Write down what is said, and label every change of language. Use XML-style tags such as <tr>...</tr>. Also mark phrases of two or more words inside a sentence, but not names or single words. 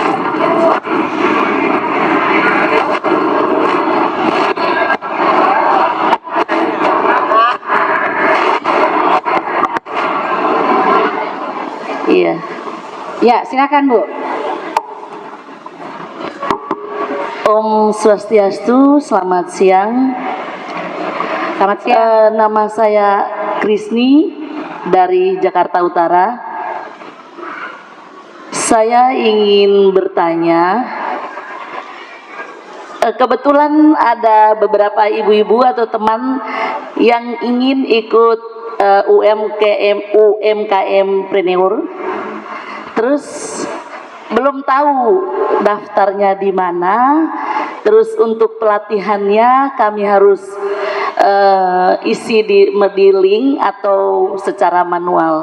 <id>Iya. Ya, silakan Bu. Om Swastiastu, selamat siang. Selamat siang. Nama saya Krisni dari Jakarta Utara. Saya ingin bertanya, kebetulan ada beberapa ibu-ibu atau teman yang ingin ikut UMKM Preneur, terus belum tahu daftarnya di mana, terus untuk pelatihannya kami harus isi di link atau secara manual.</id>